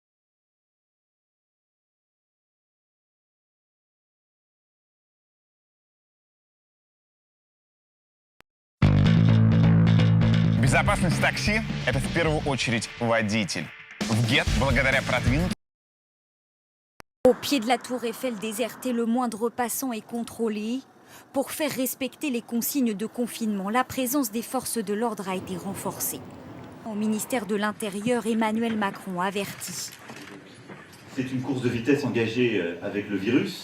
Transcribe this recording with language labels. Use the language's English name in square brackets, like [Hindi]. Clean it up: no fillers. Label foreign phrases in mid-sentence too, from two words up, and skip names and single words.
[Russian] Безопасность такси – это в первую очередь водитель. В ГЕТ, благодаря продвинутым... [French] Au pied de la tour Eiffel désertée, le moindre passant est contrôlé. Pour faire respecter les consignes de confinement, la présence des forces de l'ordre a été renforcée. Au ministère de l'Intérieur, Emmanuel Macron avertit. C'est une course de vitesse engagée avec le virus.